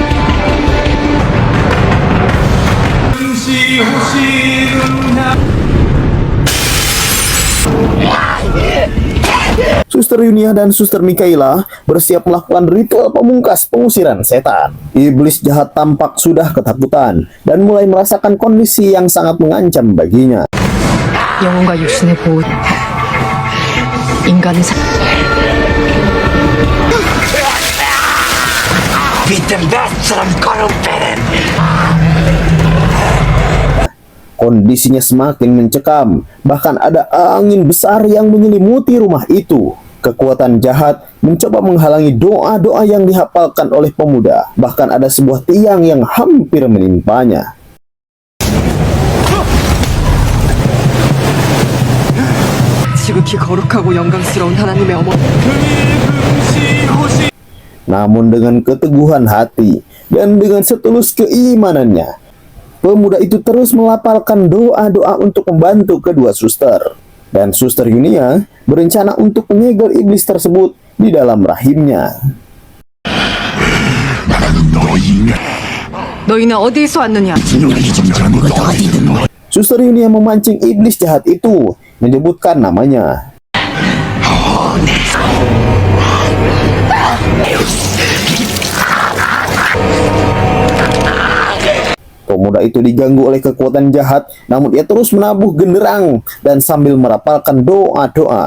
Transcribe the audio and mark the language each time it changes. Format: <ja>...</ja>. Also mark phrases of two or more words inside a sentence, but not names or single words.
<id>Suster Yunia dan Suster Mikaela bersiap melakukan ritual pemungkas pengusiran setan. Iblis jahat tampak sudah ketakutan dan mulai merasakan kondisi yang sangat mengancam baginya.</id> <ko>영혼과 육신의 보호, 인간의</ko> <id>Kondisinya semakin mencekam, bahkan ada angin besar yang menyelimuti rumah itu. Kekuatan jahat mencoba menghalangi doa-doa yang dihafalkan oleh pemuda. Bahkan ada sebuah tiang yang hampir menimpanya.</id> <ko>지극히 거룩하고 영광스러운 하나님의 어머.</ko> <id>Namun dengan keteguhan hati dan dengan setulus keimanannya, pemuda itu terus melafalkan doa-doa untuk membantu kedua suster. Dan Suster Yunia berencana untuk menyegel iblis tersebut di dalam rahimnya.</id> <ko>너희는 어디에서 왔느냐?</ko> <id>Suster Yunia memancing iblis jahat itu, menyebutkan namanya. Pemuda itu diganggu oleh kekuatan jahat, namun ia terus menabuh genderang dan sambil merapalkan doa-doa.</id>